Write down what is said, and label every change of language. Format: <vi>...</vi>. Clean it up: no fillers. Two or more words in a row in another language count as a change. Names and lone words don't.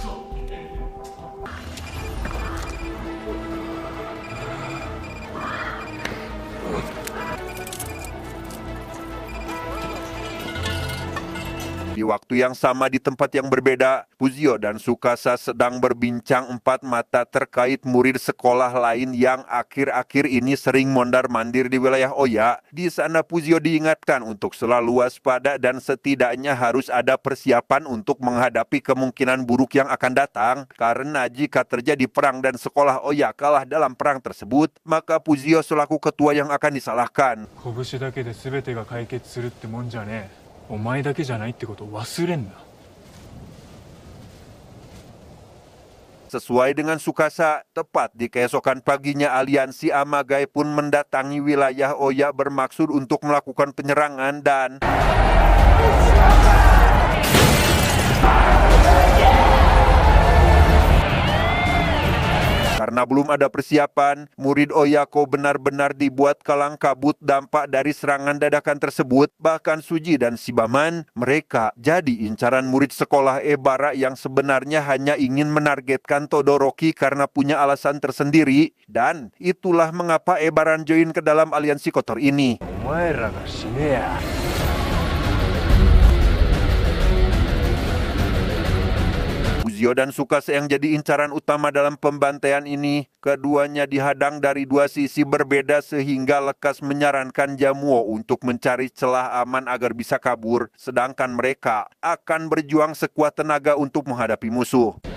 <id>Di waktu yang sama di tempat yang berbeda, Kuzio dan Tsukasa sedang berbincang empat mata terkait murid sekolah lain yang akhir-akhir ini sering mondar-mandir di wilayah Oya. Di sana Kuzio diingatkan untuk selalu waspada dan setidaknya harus ada persiapan untuk menghadapi kemungkinan buruk yang akan datang. Karena jika terjadi perang dan sekolah Oya kalah dalam perang tersebut, maka Kuzio selaku ketua yang akan disalahkan.</id> <ja>拳だけで全てが解決するってもんじゃねえ。お前だけじゃないってことを忘れんな。</ja> <id>Sesuai dengan Tsukasa, tepat di keesokan paginya aliansi Amagai pun mendatangi wilayah Oya bermaksud untuk melakukan penyerangan dan karena belum ada persiapan, murid Oyako benar-benar dibuat kalang kabut dampak dari serangan dadakan tersebut. Bahkan Suji dan Shibaman, mereka jadi incaran murid sekolah Ebara yang sebenarnya hanya ingin menargetkan Todoroki karena punya alasan tersendiri. Dan itulah mengapa Ebaran join ke dalam aliansi kotor ini.</id> <ja>お前らが死ねや。</ja> <id>Kuzio dan Tsukasa yang jadi incaran utama dalam pembantaian ini, keduanya dihadang dari dua sisi berbeda sehingga lekas menyarankan Jamuo untuk mencari celah aman agar bisa kabur, sedangkan mereka akan berjuang sekuat tenaga untuk menghadapi musuh.</id>